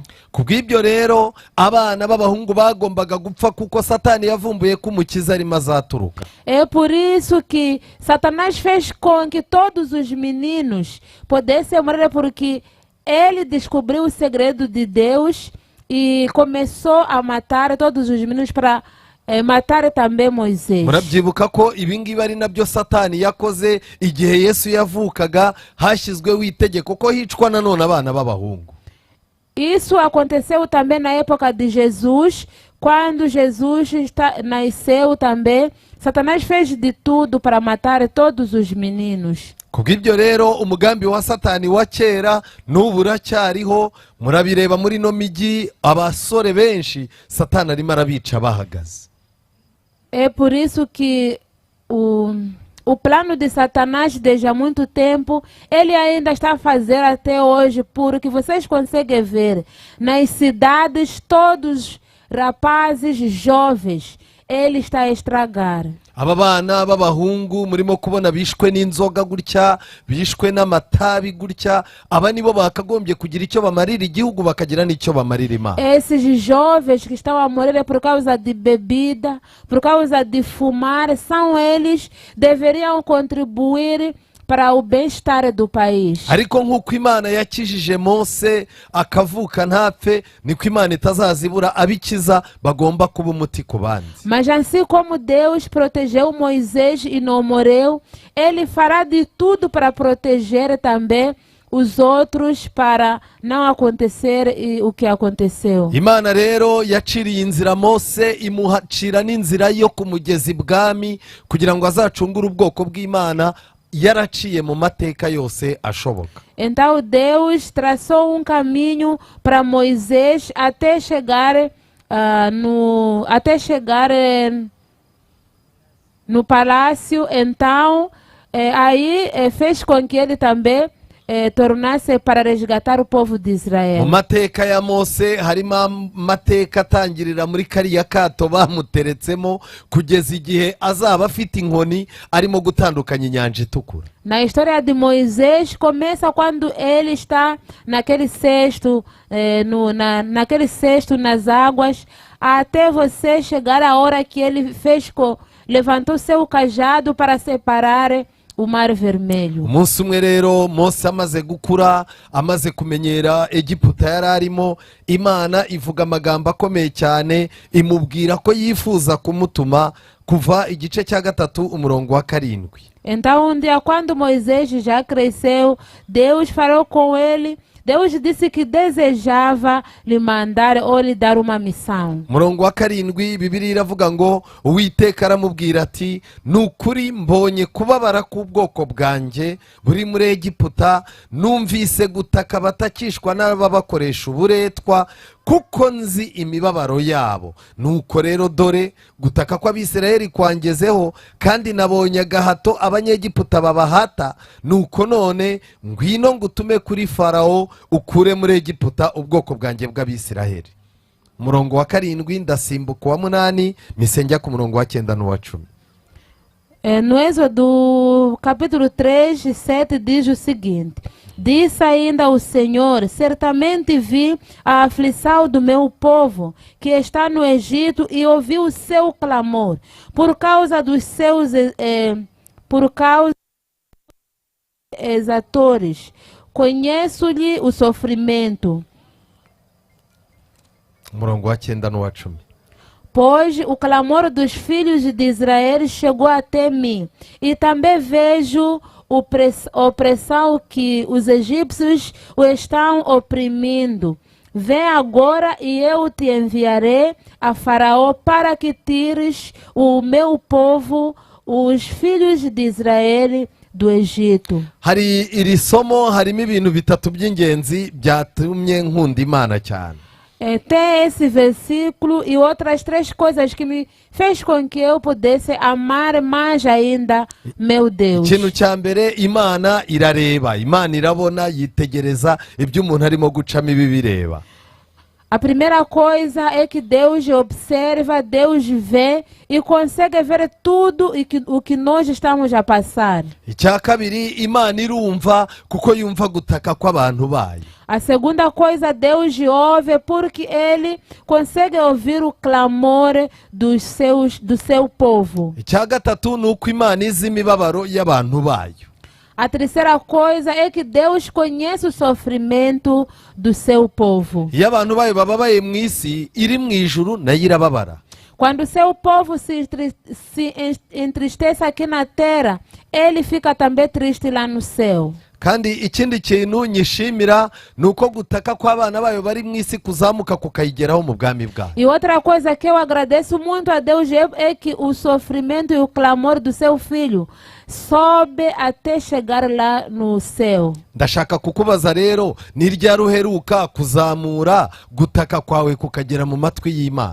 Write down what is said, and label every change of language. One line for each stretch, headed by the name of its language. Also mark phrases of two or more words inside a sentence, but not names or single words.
Kinyarwanda: kubw'ibyo rero abana b'abahungu bagombaga gupfa kuko satani yavumbuye ko umukiza arimo azaturuka.
Portuguese: É por isso que Satanás fez com que todos os meninos pudessem morrer, porque ele descobriu o segredo de Deus e começou a matar todos os meninos para matar também Moisés.
Kinyarwanda: murabyibuka ko ibingibi ari nabyo satani yakoze igihe Yesu yavukaga, hashyizweho itegeko ko hicwa nanone abana b'abahungu.
Portuguese: Isso aconteceu também na época de Jesus. Quando Jesus nasceu também, Satanás fez de tudo para matar todos os meninos.
Kinyarwanda: kubw'ibyo rero umugambi wa satani wa kera n'ubu uracyariho, murabireba muri ino migi abasore benshi satani arimo arabica bahagaze.
Portuguese: É por isso que o plano de Satanás desde há muito tempo, ele ainda está a fazer até hoje, porque vocês conseguem ver nas cidades todos rapazes jovens, ele está a estragar.
Kinyarwanda: aba bana b'abahungu murimo kubona bishwe n'inzoga gutya, bishwe n'amatabi gutya, aba nibo bakagombye kugira icyo bamarira igihugu bakagira n'icyo bamarira imana.
Portuguese: Esses jovens que estão a morrer por causa de bebida, por causa de fumar, são eles deveriam contribuir para o bem-estar do país.
Kinyarwanda: ariko nk'uko imana yakijije Mose akavuka ntapfe, niko imana itazazibura abikiza bagomba kuba umuti ku bandi.
Portuguese: Mas assim como Deus protegeu Moisés e não morreu, ele fará de tudo para proteger também os outros para não acontecer o que aconteceu.
Kinyarwanda: imana rero yaciriye inzira mose imuhacira n'inzira yo ku mugezi bwami kugira ngo azacungure ubwoko bw'imana yaraciye mu mateka yose ashoboka.
Portuguese: Então Deus traçou um caminho para Moisés até chegar no palácio. Então aí fez com que ele também tornasse para resgatar o povo de Israel.
Kinyarwanda: Mu mateka ya mose harimo amateka atangirira muri kariya kato bamuteretsemo kugeza igihe azaba afite inkoni arimo gutandukanya inyanja itukura.
Portuguese: Na história de Moisés começa quando ele está naquele cesto, naquele cesto nas águas, até você chegar a hora que ele levantou seu cajado para separar o mar vermelho.
Kinyarwanda: Umunsi umwe rero mose amaze gukura, amaze kumenyera egiputa yari arimo, imana ivuga amagambo akomeye cyane imubwira ko yifuza kumutuma. Kuva igice cya 3 umurongo wa 7.
Portuguese: Então um dia quando Moisés já cresceu, Deus falou com ele. Deus disse que desejava lhe mandar ou lhe dar uma missão.
Kinyarwanda: Murongo wa 7 Bibiliya iravuga ngo Uwiteka aramubwira ati nukuri mbonye kubabara k'ubwoko bwanjye buri muri Egiputa, numvise gutaka batakishwa n'ababakoresha uburetwa kuko nzi imibabaro yabo. Nuko rero dore gutaka kw'Abisirayeli kwangezeho, kandi nabonye agahato abanyegiputa babahata. Nuko none ngwino ngutume kuri Farawo ukure muri Egiputa ubwoko bwanjye bw'Abisirayeli. Murongo wa 7 ndasimbuka wa 8 misengya ku murongo wa 9 n'uwa 10.
Portuguese: No Êxodo capítulo 3:7 diz o seguinte: disse ainda o Senhor, certamente vi a aflição do meu povo que está no Egito e ouvi o seu clamor por causa dos seus exatores. Conheço-lhe o sofrimento.
Kinyarwanda: Murongo wa 9 n'uwa 10.
Portuguese: Pois o clamor dos filhos de Israel chegou até mim, e também vejo opressão que os egípcios o estão oprimindo. Vem agora e eu te enviarei a Faraó para que tires o meu povo, os filhos de Israel, do Egito.
Kinyarwanda: Hari iri somo harimo ibintu bitatu by'ingenzi byatumye nkunda Imana cyane.
Portuguese: Tem esse versículo e outras 3 coisas que me fez com que eu pudesse amar mais ainda meu Deus.
Kinyarwanda: Ikintu cya mbere, Imana irareba, Imana irabona, yitegereza ibyo umuntu arimo gucamo ibi bireba.
Portuguese: A primeira coisa é que Deus observa, Deus vê e consegue ver tudo o que nós estamos a passar.
Kinyarwanda: Icya kabiri, Imana irumva kuko yumva gutaka kw'abantu bayo.
Portuguese: A segunda coisa, Deus ouve porque Ele consegue ouvir o clamor do seu povo.
Kinyarwanda: Icya gatatu ni uko Imana izi imibabaro y'abantu bayo.
Portuguese: A terceira coisa é que Deus conhece o sofrimento do seu povo.
Kinyarwanda: Iyo abantu bayo bababaye mu isi, iri mu ijuru nayo irababara.
Portuguese: Quando o seu povo se entristece aqui na terra, ele fica também triste lá no céu.
Kinyarwanda: Kandi ikindi kintu nyishimira nuko gutaka kw'abana bayo bari mu isi kuzamuka kukayigeraho mu bwami bwayo.
Portuguese: E outra coisa que eu agradeço muito a Deus é que o sofrimento e o clamor do seu filho sobe até chegar lá no céu.
Kinyarwanda: Ndashaka kukubaza rero, ni ryari uheruka kuzamura gutaka kwawe kukagera mu matwi y'Imana?